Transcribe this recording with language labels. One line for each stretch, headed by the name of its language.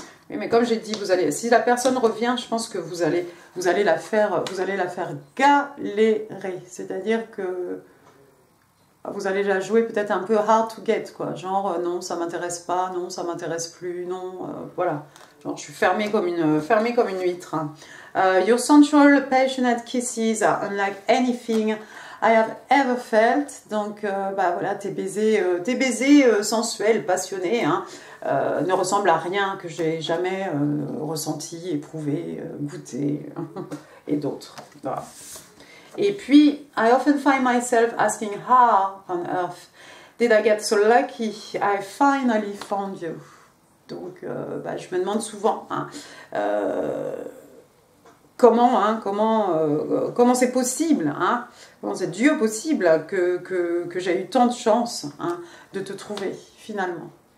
French: Oui, mais comme j'ai dit, si la personne revient, je pense que vous allez la faire galérer. C'est-à-dire que vous allez la jouer peut-être un peu
English: hard to get,
French: quoi. Genre, non, ça m'intéresse pas, non, ça m'intéresse plus, non, voilà. Genre, je suis fermée comme une huître.
English: Your sensual, passionate kisses are unlike anything I have ever felt.
French: Donc, bah voilà, tes baisers sensuels, passionnés, hein, ne ressemblent à rien que j'ai jamais ressenti, éprouvé, goûté, et d'autres. Voilà. Et puis,
English: I often find myself asking, how on earth did I get so lucky? I finally found you.
French: Donc, bah, je me demande souvent, hein, comment c'est possible, hein, comment c'est Dieu possible que j'ai eu tant de chance hein, de te trouver, finalement.